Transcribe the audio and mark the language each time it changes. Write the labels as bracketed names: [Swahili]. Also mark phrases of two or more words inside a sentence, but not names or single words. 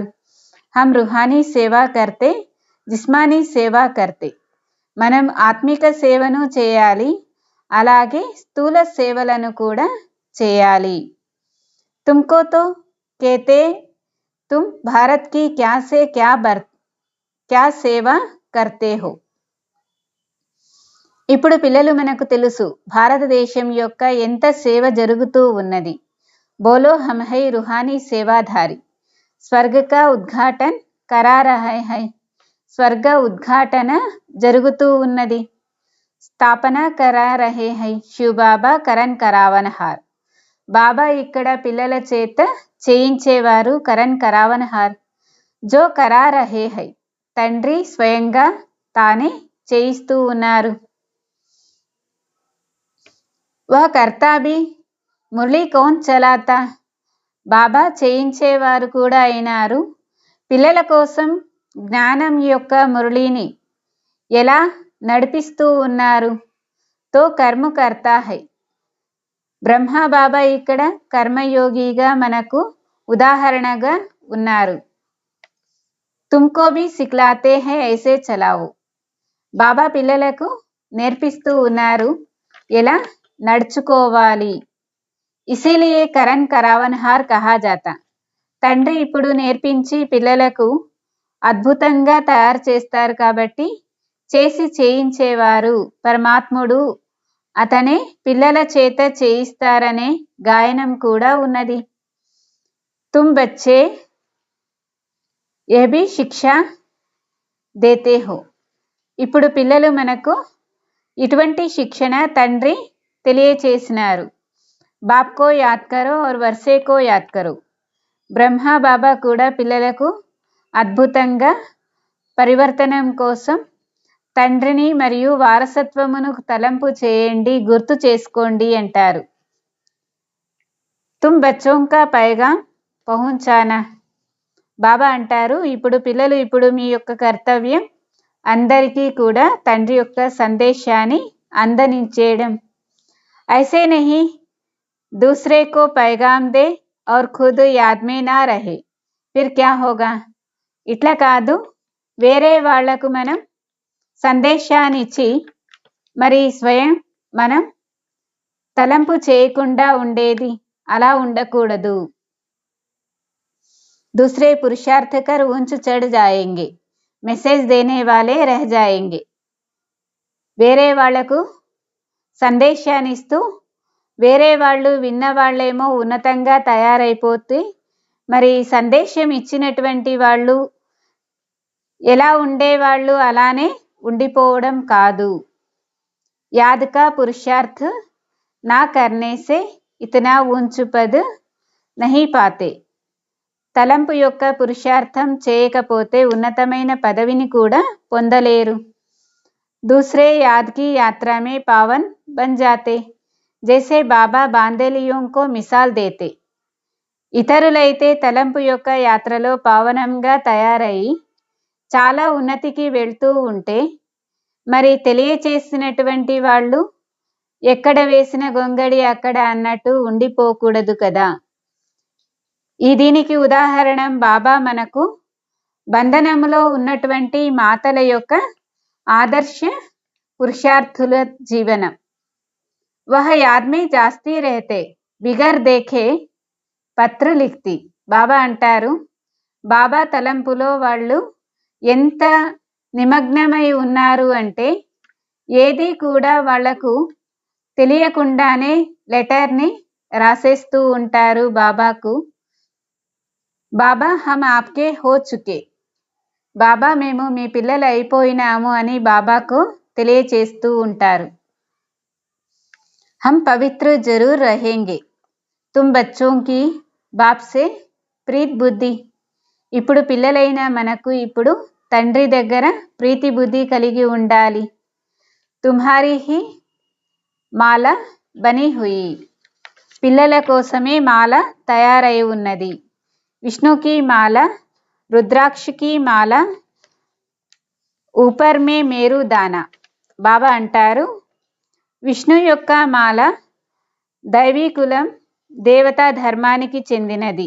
[Hindi] हम रूहानी सेवा करते, जिस्मानी सेवा करते. [Telugu] మనం ఆత్మిక సేవను చేయాలి, అలాగే స్థూల సేవలను కూడా చేయాలి. [Hindi] तुमको तो कहते तुम भारत की क्या से क्या सेवा करते हो. [Telugu] ఇప్పుడు పిల్లలు మనకు తెలుసు భారతదేశం యొక్క ఎంత సేవ జరుగుతూ ఉన్నది. [Hindi] बोलो हम है रूहानी सेवाधारी। स्वर्ग का उद्घाटन करा रहे है. [Telugu] స్వర్గ ఉద్ఘాటన జరుగుతూ ఉన్నది. [Hindi] स्थापना करा रहे है. शिवबाबा करन करावनहार. [Telugu] బాబా ఇక్కడ పిల్లల చేత చేయించేవారు [Hindi] करन करावनहार. जो करा रहे है. [Telugu] తండ్రి స్వయంగా తానే చేయిస్తూ ఉన్నారు. [Hindi] वह करता भी मुरली कौन चलाता. [Telugu] బాబా చేయించేవారు కూడా అయినారు. పిల్లల కోసం జ్ఞానం యొక్క మురళిని ఎలా నడిపిస్తూ ఉన్నారు. [Hindi] तो कर्म करता है. [Telugu] బ్రహ్మ బాబా ఇక్కడ కర్మయోగిగా మనకు ఉదాహరణగా ఉన్నారు. [Hindi] तुमको भी सिखलाते है ऐसे चलाओ. [Telugu] బాబా పిల్లలకు నేర్పిస్తూ ఉన్నారు ఎలా నడుచుకోవాలి. [Hindi] इसीलिए करन करावनहार कहा जाता. [Telugu] తండ్రి ఇప్పుడు నేర్పించి పిల్లలకు అద్భుతంగా తయారు చేస్తారు కాబట్టి చేసి చేయించేవారు పరమాత్ముడు, అతనే పిల్లల చేత చేయిస్తారనే గాయనం కూడా ఉన్నది. [Hindi] तुम बच्चे यह भी शिक्षा देते हो. [Telugu] ఇప్పుడు పిల్లలు మనకు ఇటువంటి శిక్షణ తండ్రి తెలియచేసినారు. [Hindi] बाप को याद करो और वर्से को याद करो. [Telugu] బ్రహ్మ బాబా కూడా పిల్లలకు అద్భుతంగా పరివర్తనం కోసం తండ్రిని మరియు వారసత్వమును తలంపు చేయండి, గుర్తు చేసుకోండి అంటారు. [Hindi] तुम बच्चों का पैगाम पहुंचाना. [Telugu] బాబా అంటారు ఇప్పుడు పిల్లలు ఇప్పుడు మీ యొక్క కర్తవ్యం అందరికీ కూడా తండ్రి యొక్క సందేశాన్ని అందనించేయడం. [Hindi] ऐसे नहीं दूसरे को पैगाम दे और खुद याद में ना रहे फिर क्या होगा. [Telugu] ఇట్లా కాదు, వేరే వాళ్లకు మనం సందేశాన్ని ఇచ్చి మరి స్వయం మనం తలంపు చేయకుండా ఉండేది, అలా ఉండకూడదు. [Hindi] दूसरे पुरुषार्थ कर ऊंच चढ़ जाएंगे, मैसेज देने वाले रह जाएंगे. [Telugu] వేరే వాళ్లకు సందేశాన్ని ఇస్తూ వేరే వాళ్ళు విన్నవాళ్ళేమో ఉన్నతంగా తయారైపోతే మరి సందేశం ఇచ్చినటువంటి వాళ్ళు ఎలా ఉండేవాళ్ళు అలానే ఉండిపోవడం కాదు. [Hindi] याद का पुरुषार्थ ना करने से इतना ऊंच पद नहीं पाते. [Telugu] తలంపు యొక్క పురుషార్థం చేయకపోతే ఉన్నతమైన పదవిని కూడా పొందలేరు. [Hindi] दूसरे याद की यात्रा में पावन बन जाते. जैसे बाबा बांधेलियों को मिसाल देते. [Telugu] ఇతరులైతే తలంపు యొక్క యాత్రలో పావనంగా తయారయి చాలా ఉన్నతికి వెళ్తూ ఉంటే మరి తెలియచేసినటువంటి వాళ్ళు ఎక్కడ వేసిన గొంగడి అక్కడ అన్నట్టు ఉండిపోకూడదు కదా. దీనికి ఉదాహరణ బాబా మనకు బంధనములో ఉన్నటువంటి మాతల యొక్క ఆదర్శ పురుషార్థుల జీవనం. [Hindi] वह याद में जास्ती रहते बिगर देखे पत्र लिखती. [Telugu] బాబా అంటారు బాబా తలంపులో వాళ్ళు ఎంత నిమగ్నమై ఉన్నారు అంటే ఏది కూడా వాళ్లకు తెలియకుండానే లెటర్ని రాసేస్తూ ఉంటారు బాబాకు. [Hindi] बाबा हम आपके हो चुके. [Telugu] బాబా మేము మీ పిల్లలు అయిపోయినాము అని బాబాకు తెలియచేస్తూ ఉంటారు. [Hindi] हम पवित्र जरूर रहेंगे, तुम बच्चों की बाप से प्रीत बुद्धि. [Telugu] ఇప్పుడు పిల్లలైన మనకు ఇప్పుడు తండ్రి దగ్గర ప్రీతి బుద్ధి కలిగి ఉండాలి. [Hindi] तुम्हारी ही माला बनी हुई. [Telugu] పిల్లల కోసమే మాల తయారై ఉన్నది. [Hindi] विष्णुकी माला, रुद्राक्षकी माला, ऊपर में मेरु दाना. [Telugu] బాబా అంటారు విష్ణు యొక్క మాల దైవీ కులం దేవతా ధర్మానికి చెందినది.